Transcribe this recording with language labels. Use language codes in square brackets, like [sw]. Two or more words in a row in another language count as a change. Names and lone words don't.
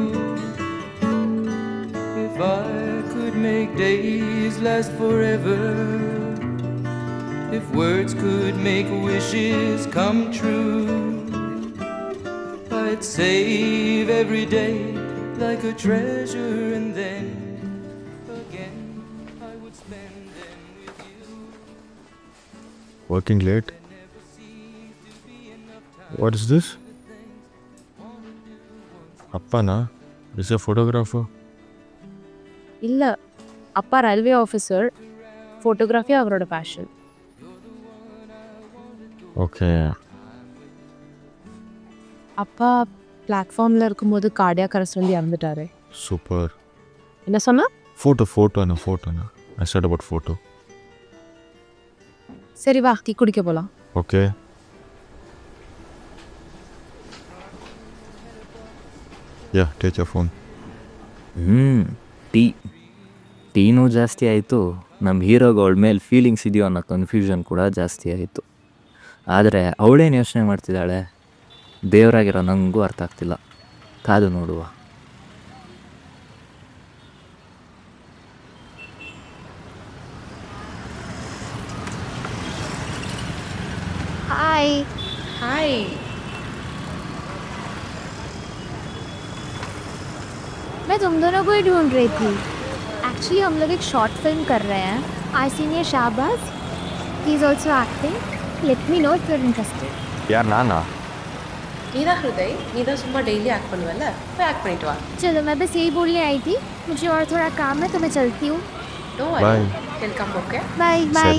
[en] If I could make days last forever, if words could make wishes come true, I'd save every day like a treasure, and then again I would spend them with you. Working late? What is this? ಅಪ್ಪನಾ? Is a photographer? [ta] இல்லை, அப்பா [en] railway officer. [ta] ஃபோட்டோகிராஃபி அவரோட பேஷன். [kn] ಓಕೆ. [ta] அப்பா பிளாட்ஃபார்மில் இருக்கும்போது [en] cardiac arrest [ta] வந்து இறந்துட்டாரு. [kn] ಸೂಪರ್. [ta] என்ன சொன்னா? [en] ಫೋಟೋನಾ I start about photo. [ta] சரி வா, டீ குடிக்க போகலாம். [en] OK. Ya, take your phone. [kn] ಟೀನೂ ಜಾಸ್ತಿ ಆಯಿತು, ನಮ್ಮ ಹೀರೋಗಳ ಮೇಲೆ ಫೀಲಿಂಗ್ಸ್ ಇದೆಯೋ ಅನ್ನೋ ಕನ್ಫ್ಯೂಷನ್ ಕೂಡ ಜಾಸ್ತಿ ಆಯಿತು. ಆದರೆ ಅವಳೇನು ಯೋಚನೆ ಮಾಡ್ತಿದ್ದಾಳೆ ದೇವರಾಗಿರೋ ನನಗೂ ಅರ್ಥ ಆಗ್ತಿಲ್ಲ. ಕಾದು ನೋಡುವ. [en] Hi. Hi. [hi] मैं तुम दोनों को ही ढूंढ रही थी. एक्चुअली हम लोग एक [en] short film [hi] कर रहे हैं. [en] I senior Shahbaz, he is also acting. Let me know if you are interested. [kn] ಯಾರು ನಾನಾ? [ta] நீதான் ஹிருதய், நீதான் சும்மா [en] daily act [ta] பண்ணுவல்ல, போய் ஆக்ட் பண்ணிட்டு வா. [hi] चलो मैं बस यही बोलने आई थी. मुझे और थोड़ा काम है तो मैं चलती हूँ. [en] Don't Bye. worry. He'll come, okay? Bye bye.